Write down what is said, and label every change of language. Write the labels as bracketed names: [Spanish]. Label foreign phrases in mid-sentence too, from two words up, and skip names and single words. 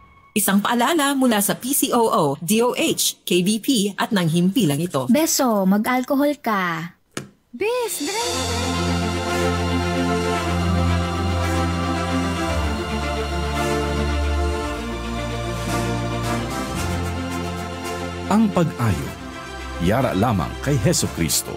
[Filipino] Isang paalala mula sa PCOO, DOH, KBP at ng himpilang ito. Beso, mag-alcohol ka. Bes, dry. [Hiligaynon] Ang pag-ayo, yara lamang kay Heso Kristo.